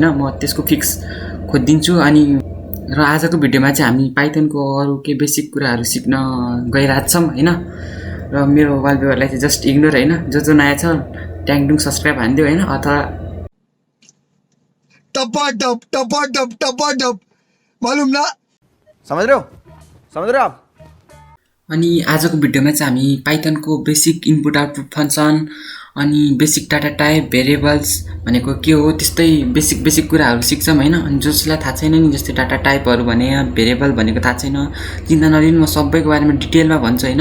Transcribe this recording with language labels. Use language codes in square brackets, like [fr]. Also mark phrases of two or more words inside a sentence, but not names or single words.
[ne] म त्यसको फिक्स खोजिदिन्छु। अनि र आजको भिडियोमा चाहिँ हामी पाइथनको अरू केही बेसिक कुराहरू सिक्न गइरहेछौँ होइन। र मेरो वालपेपरलाई चाहिँ [en] just ignore [ne] होइन। जो नयाँ छ ट्याङडुङ सब्सक्राइब हानिदियो होइन, अथवा [hi] टप मालूम ना, समझ रहे हो आप। [ne] अनि आजको भिडियोमा चाहिँ हामी पाइथनको [en] basic input output function [ne] अनि [en] basic data type variables [ne] भनेको के हो त्यस्तै बेसिक कुराहरू सिक्छौँ होइन। अनि जसलाई थाहा छैन नि, जस्तै डाटा टाइपहरू भने भेरिएबल भनेको थाहा छैन, चिन्ता नलिनु, म सबैको बारेमा डिटेलमा भन्छु होइन।